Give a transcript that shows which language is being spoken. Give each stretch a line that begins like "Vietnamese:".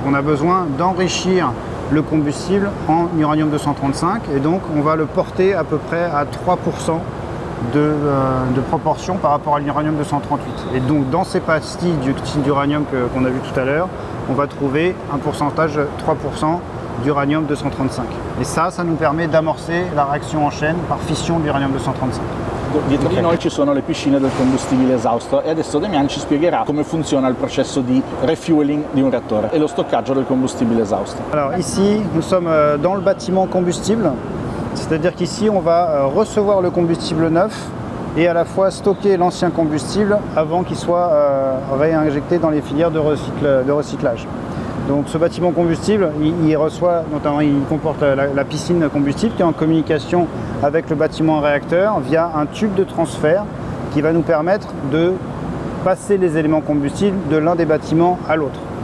French: On a besoin d'enrichir le combustible en uranium 235 et donc on va le porter à peu près à 3% de proportion par rapport à l'uranium 238. Et donc dans ces pastilles d'uranium qu'on a vu tout à l'heure, on va trouver un pourcentage de 3% d'uranium 235. Et ça nous permet d'amorcer la réaction en chaîne par fission de l'uranium 235.
Italian: Dietro di noi ci sono le piscine del combustibile esausto e adesso Damian ci spiegherà come funziona il processo di refueling di un reattore e lo stoccaggio del combustibile esausto.
French: Alors ici, nous sommes dans le bâtiment combustible, c'est-à-dire qu'ici on va recevoir le combustible neuf et à la fois stocker l'ancien combustible avant qu'il soit réinjecté dans les filières de recyclage. Donc ce bâtiment combustible, il reçoit, notamment il comporte la piscine combustible qui est en communication avec le bâtiment réacteur via un tube de transfert qui va nous permettre de passer les éléments combustibles de l'un des bâtiments à l'autre.